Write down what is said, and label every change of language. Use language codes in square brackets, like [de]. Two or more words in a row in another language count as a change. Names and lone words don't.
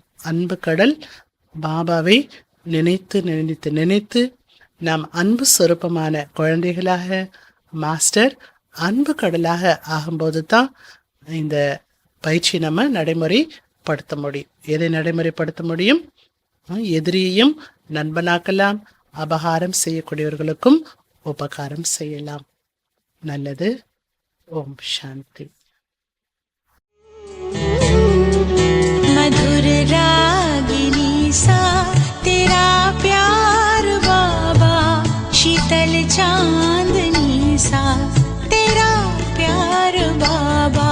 [ta] அன்பு கடல் பாபாவை நினைத்து நினைத்து நினைத்து நாம் அன்பு சொரூபமான குழந்தைகளாக மாஸ்டர் அன்பு கடலாக ஆகும்போது தான் இந்த பயிற்சி நம்ம நடைமுறைப்படுத்த முடியும். எதை நடைமுறைப்படுத்த முடியும்? எதிரியையும் நண்பனாக்கலாம், அபகாரம் செய்யக்கூடியவர்களுக்கும் உபகாரம் செய்யலாம். நல்லது. [sa] ॐ शान्ति. [hi] मधुर रागिनी सा तेरा प्यार बाबा, शीतल चांदनी सा तेरा प्यार बाबा.